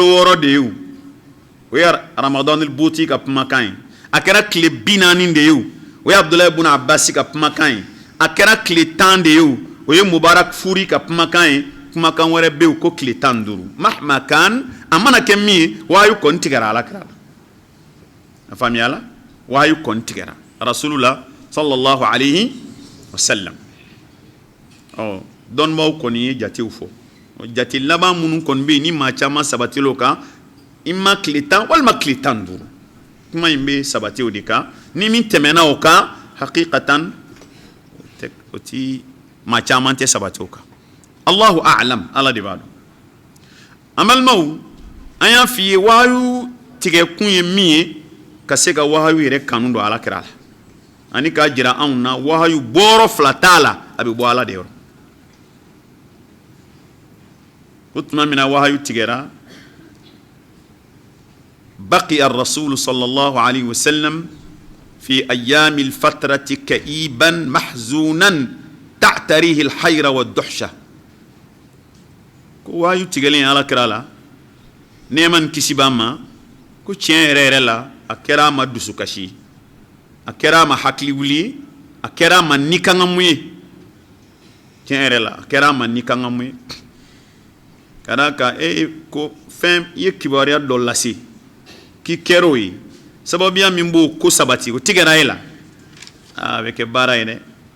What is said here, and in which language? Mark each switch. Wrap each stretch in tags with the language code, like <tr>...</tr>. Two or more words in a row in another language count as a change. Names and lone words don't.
<bm>6 de ye o ye ramadanil buti ka kumakan ye a kɛra tile 40 de ye o ye Abdulahi ibn Abbas ka kumakan ye a kɛra tile 10 de ye o ye Mubarak Furi ka kumakan ye kumakan wɛrɛ bɛ yen ko tile 15 mahma kan a mana kɛ min ye wahayu kɔni tigɛra alakira la a faamuyala wahayu kɔni tigɛra</bm> <ar>رسول الله صلى الله عليه وسلم</ar> <bm>dɔnnibaw kɔni ye jatew fɔ jate laban minnu kɔni bɛ yen ni maa caman sabatila o kan i ma tile 10 walima tile 15 kuma in bɛ sabati o de kan ni min tɛmɛna o kan hakikatan o ti maa caman tɛ sabati o kan</bm> <ar>الله أعلم</ar> <bm>ala de b'a dɔn an balimaw an y'a f'i ye wahayu tigɛ kun ye min ye ka se ka wahayu yɛrɛ kanu don alakira la ani k'a jira anw na wahayu bɔrɔ 2 t'a la a bɛ bɔ ala de yɔrɔ ko tuma min na wahayu tigɛra</bm> <ar>بقي الرسول صلى الله عليه وسلم في أيام الفترة كئيبا محزونا تعتريه الحيرة والدحشة</ar> <bm>wahayu tigɛlen ala kira la nɛɛma ni kisiba ma ko tiɲɛ yɛrɛ yɛrɛ la a kɛra a ma dusukasi a kɛra a ma hakili wuli a kɛra a ma nikangamu ye tiɲɛ yɛrɛ la a kɛra a ma nikangamu ye ka d'a kan ko fɛn i ye kibaruya dɔ lase k'i kɛra o ye sababuya min b'o ko sabati o tigɛra e la a bɛ kɛ baara ye dɛ</bm>